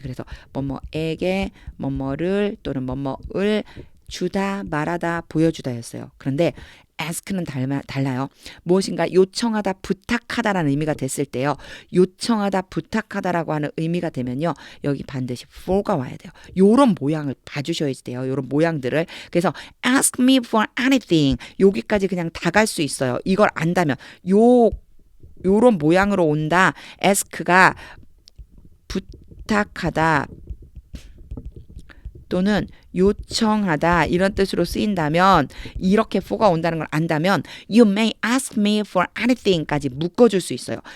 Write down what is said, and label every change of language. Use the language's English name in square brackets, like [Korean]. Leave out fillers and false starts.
[Korean] 그래서 뭐뭐에게 뭐뭐를 또는 뭐뭐을 주다 말하다 보여주다였어요. 그런데 ask는 달라요. 무엇인가 요청하다 부탁하다라는 의미가 됐을 때요. 요청하다 부탁하다라고 하는 의미가 되면요. 여기 반드시 for가 와야 돼요. 요런 모양을 봐주셔야 돼요. 요런 모양들을. 그래서 [English] ask me for anything. [Korean] 여기까지 그냥 다 갈 수 있어요. 이걸 안다면 요런 모양으로 온다. ask가 부탁하다 또는 요청하다 이런 뜻으로 쓰인다면 이렇게 for가 온다는 걸 안다면 [English] You may ask me for anything [Korean] 까지 묶어줄 수 있어요.